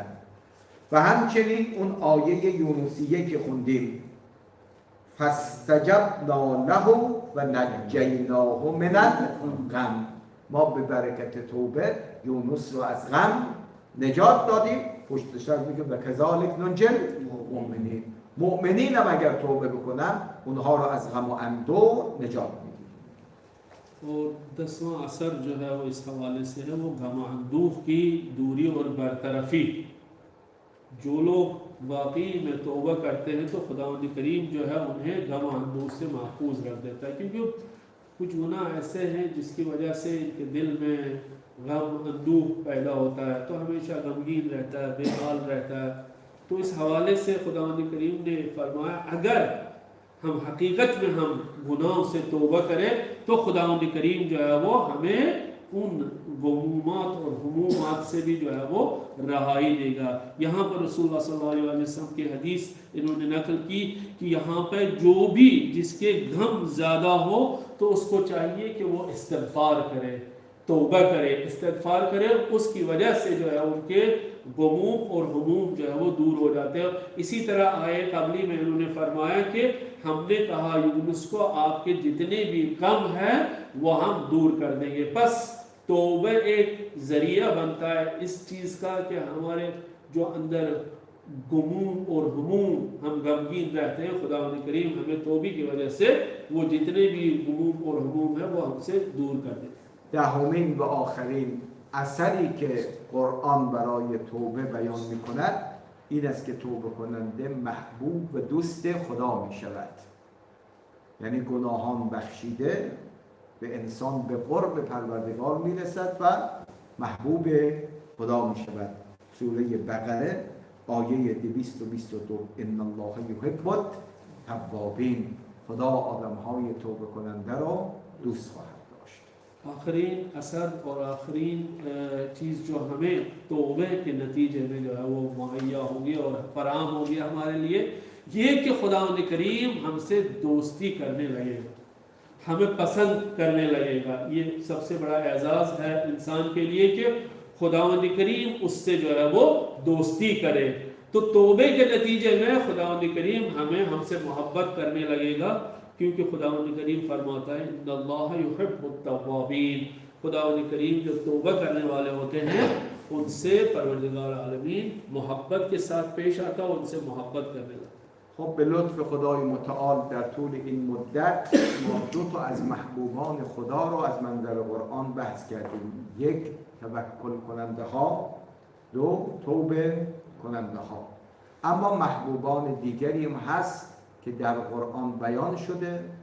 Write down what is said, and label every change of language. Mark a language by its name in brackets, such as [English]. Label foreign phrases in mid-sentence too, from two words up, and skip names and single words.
[Persian] و همچنین اون آیه یونسیه که خوندیم [Arabic] فاستجبنا له و نجیناه من الغم، [Persian] ما به برکت توبه یونس رو از غم نجات دادیم. پشت سر میگه [Arabic] و کذالک ننجی المؤمنین، [Persian] مؤمنین هم اگر توبه بکنن اونها رو از غم و اندوه نجات میدیم. [Urdu] اور 10واں اثر جو ہے وہ اس حوالے سے ہے وہ غم اندوہ کی دوری اور برطرفی. جو لوگ واقعی میں توبہ کرتے ہیں تو خداوند کریم جو ہے انہیں غم اندوہ سے محفوظ رکھ دیتا ہے، کیونکہ کچھ گناہ ایسے ہیں جس کی وجہ سے ان کے دل میں غم اندوہ پیدا ہوتا ہے، تو ہمیشہ غمگین رہتا ہے، بےحال رہتا ہے. تو اس حوالے سے خداوند کریم نے فرمایا اگر ہم حقیقت میں ہم گناہوں سے توبہ کریں تو خداوند کریم جو ہے وہ ہمیں ان غمومات اور ہمومات سے بھی جو ہے وہ رہائی دے گا. یہاں پر رسول اللہ [Arabic] صلى الله عليه وسلم [Urdu] کی حدیث انہوں نے نقل کی کہ یہاں پر جو بھی جس کے غم زیادہ ہو تو اس کو چاہیے کہ وہ استغفار کرے، توبہ کرے، استغفار کرے، اس کی وجہ سے جو ہے ان کے غموم اور ہموم جو ہے وہ دور ہو جاتے ہیں. اسی طرح آیۂ قبلی میں انہوں نے فرمایا کہ ہم نے کہا یونس کو آپ کے جتنے بھی غم ہیں وہ ہم دور کر دیں گے. بس توبہ ایک ذریعہ بنتا ہے اس چیز کا کہ ہمارے جو اندر غموم اور ہموم ہم غمگین رہتے ہیں، خداوند کریم ہمیں توبے کی وجہ سے وہ جتنے بھی غموم اور ہموم ہے وہ ہم سے دور کر دیتے ہیں. [Persian] دهمین و آخرین اثری که قرآن برای توبه بیان می‌کند این است که توبه کننده محبوب و دوست خدا می شود. یعنی گناهان بخشیده به انسان به قرب پروردگار می رسد و محبوب خدا می شود. سوره بقره آیه 222 [Arabic] ان الله یحب التوابین، [Persian] خدا آدم‌های توبه کننده را دوست خواهد داشت. [Urdu] آخرین اثر اور آخرین چیز جو ہمیں توبے کے نتیجے میں جو ہے وہ مہیا ہوگی اور فراہم ہوگی ہمارے لیے، یہ کہ خداوند کریم ہم سے دوستی کرنے لگے گا، ہمیں پسند کرنے لگے گا. یہ سب سے بڑا اعزاز ہے انسان کے لیے کہ خداوند کریم اس سے جو ہے وہ دوستی کرے. تو توبے کے نتیجے میں خداوند کریم ہمیں ہم سے محبت کرنے لگے گا، کیونکہ خداوند کریم فرماتا ہے [Arabic] إن الله يحب التوابين, [Urdu] خداوند کریم جو توبہ کرنے والے ہوتے ہیں ان سے پروردگار عالمین محبت کے ساتھ پیش آتا ہے، ان سے محبت کرنے لگتا ہے. [Persian] خب به لطف خدای متعال در طول این مدت ما دو تا از محبوبان خدا رو از منظر قرآن بحث کردیم. یک، توکل کننده ها، دو، توبه کننده ها. اما محبوبان دیگری هم هست که در قرآن بیان شده.